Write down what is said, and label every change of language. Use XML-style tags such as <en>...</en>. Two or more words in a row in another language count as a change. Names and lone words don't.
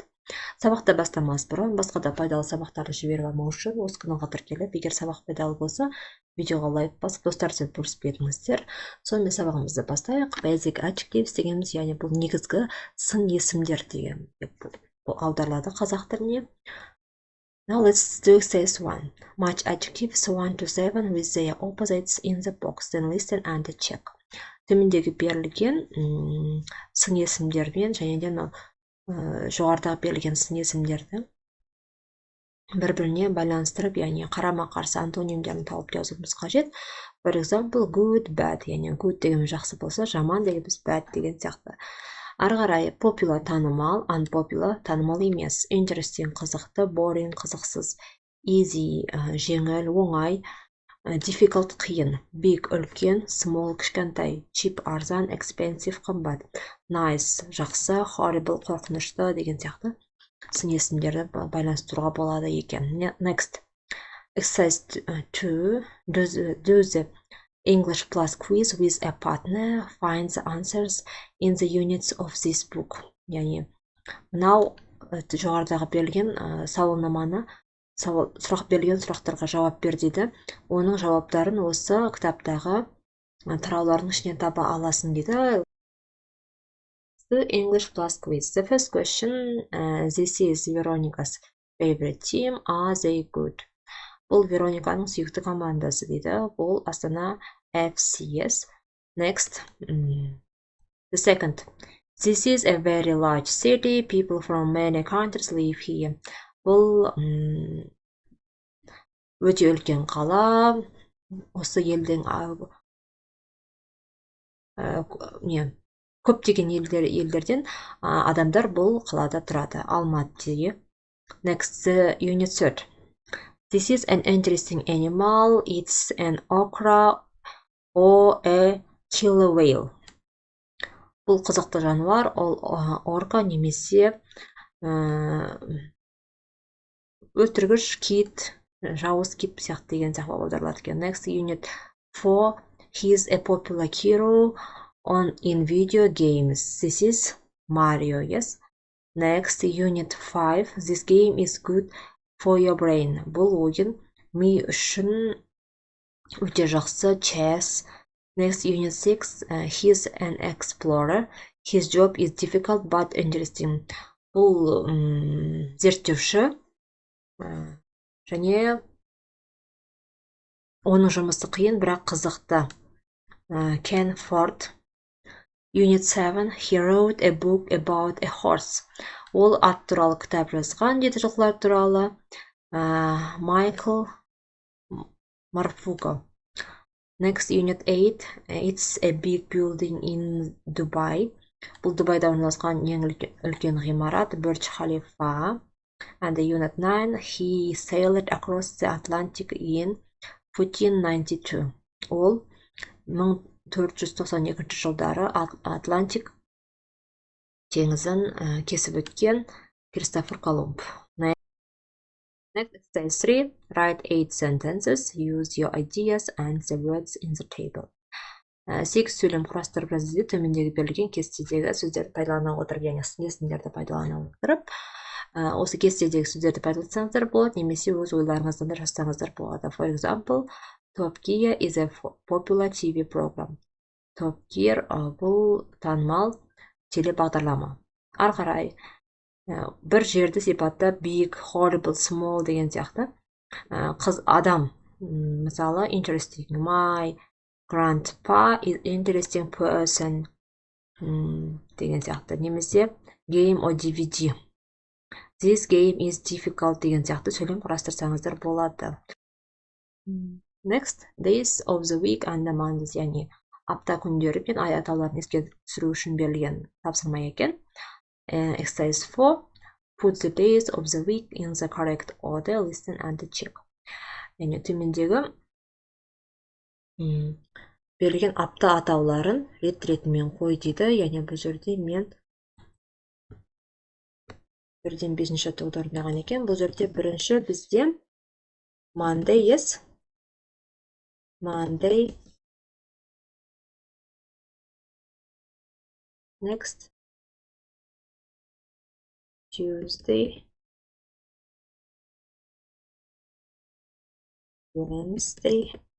<kk>Сабақты бастамас бұрын басқа да пайдалы сабақтарды жіберіп алмау үшін осы каналға тіркеліп, егер сабақ пайдалы болса, видеоға лайк басып, достарыңызбен бөлісіп беріңіздер. Сонымен сабағымызды бастайық.</kk> <en>Basic Adjectives</en> <kk>дегеніміз, яғни бұл негізгі сын есімдер деген аударылады қазақ тіліне.</kk> <en>Now let's do exercise 1. Match adjectives 1 to 7 with their opposites in the box. Then listen and check.</en> <kk>Төмендегі берілген сын есімдермен және де жоғарыдағы берілген сын есімдерді бір-біріне байланыстырып, яғни қарама-қарсы антонимдерін тауып жазуымыз қажет.</kk> <en>For example, good, bad,</en> <kk>яғни good дегеніміз жақсы болса, жаман дегеніміз bad деген сияқты. Ары қарай popular танымал, unpopular танымал емес, interesting қызықты, boring қызықсыз, easy жеңіл, оңай, difficult қиын, big үлкен, small кішкентай, cheap арзан, expensive қымбат, nice жақсы, horrible қорқынышты деген сияқты сын есімдерді байланыстыруға болады екен.</kk> <en>Next, exercise 2. Do the English Plus quiz with a partner. Find the answers in the units of this book.</en> <kk>Яғни, мынау жоғарыдағы берілген сауалнаманы, сұрақ берілген сұрақтарға жауап бер дейді. Оның жауаптарын осы кітаптағы тараулардың ішінен таба аласың дейді.</kk> <en>The English Plus quiz. The first question, this is Veronica's favorite team. Are they good?</en> <kk>Бұл Верониканың сүйікті командасы дейді. Бұл Астана FCS.</kk> <en>Next, the second. This is a very large city. People from many countries live here.</en> <kk>Бұл өте үлкен қала. Осы елдің көптеген елдерден адамдар бұл қалада тұрады. Алматы.</kk> <en>Next, the unit 3. This is an interesting animal. It's an okra or a killer whale.</en> <kk>Бұл қызықты жануар, ол орка немесе өтіргіш кит, жауыз кит сияқты деген сияқты аударылады екен.</kk> <en>Next, unit 4. He's a popular hero in video games. This is Mario, yes. Next, unit 5. This game is good for your brain.</en> <kk>Бұл ойын ми үшін өте жақсы.</kk> <en>Chess. Next, unit 6. He's an explorer. His job is difficult but interesting.</en> <kk>Бұл зерттеуші және оның жұмысы қиын, бірақ қызықты.</kk> <en>Ken Ford. Unit 7. He wrote a book about a horse.</en> <kk>Ол ат туралы кітап жазған дейді, жылқылар туралы.</kk> <en>Michael Marfuko. Next, unit 8. It's a big building in Dubai.</en> <kk>Бұл Дубайда орналасқан ең үлкен ғимарат, Burj Khalifa.</kk> <en>And the unit 9. He sailed across the Atlantic in 1492.</en> <kk>Ол 1492 жылдары Атлантик теңізін кесіп өткен Кристофер Колумб.</kk> <en>Next, exercise 3. Write 8 sentences. Use your ideas and the words in the table.</en> <kk>8 сөйлем құрастырып жазды. Төмендегі берілген кестедегі сөздерді пайдалана отырып, яғни сын есімдерді пайдалана отырып, осы кестедегі сөздерді пайдалансаңыздар болады, немесе өз ойларыңыздан да жазсаңыздар болады.</kk> <en>For example, Top Gear is a popular TV program.</en> <kk>Top Gear бұл танымал телебағдарлама. Ары қарай бір жерді сипаттап</kk> <en>big, horrible, small</en> <kk>деген сияқты адам, мысалы interesting,</kk> <en>my grandpa is interesting person</en> <kk>деген сияқты, немесе</kk> <en>game or DVD. This game is difficult</en> <kk>деген сияқты сөйлем құрастырсаңыздар болады.</kk> <en>Next, days of the week and the months,</en> <kk>яғни апта күндері мен ай атауларын еске түсіру үшін берілген тапсырма екен.</kk> <en>Exercise 4. Put the days of the week in the correct order. Listen and check.</en> <kk>Яғни төмендегі берілген апта атауларын рет-ретімен қой дейді. Яғни бұл жерде мен бірден 5-ші жаттығуды орындаған екен. Бұл жерде бірінші бізде</kk> <en>Monday, yes. Monday. Next. Tuesday. Wednesday.</en>